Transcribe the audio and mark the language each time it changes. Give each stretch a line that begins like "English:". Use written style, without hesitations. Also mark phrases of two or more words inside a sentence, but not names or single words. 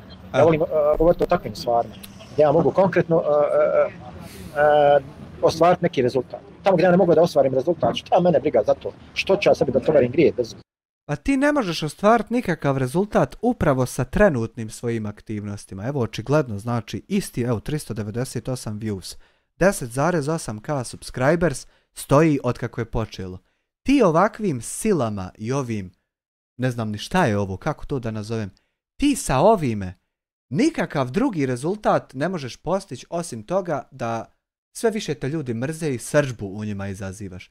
Bosnian: Ja volim govoriti o takvim stvarima, gdje ja mogu konkretno ostvariti neki rezultat. Tamo gdje ja ne mogu da ostvarim rezultat, šta mene briga za to? Što ću ja sebi da tovarim grije? Pa ti ne možeš ostvariti nikakav rezultat upravo sa trenutnim svojim aktivnostima. Evo očigledno znači isti, evo 398 views, 10,8k subscribers stoji od kako je počelo. Ti ovakvim silama i ovim, ne znam ni šta je ovo, kako to da nazovem, ti sa ovime nikakav drugi rezultat ne možeš postići osim toga da sve više te ljudi mrze i srdžbu u njima izazivaš.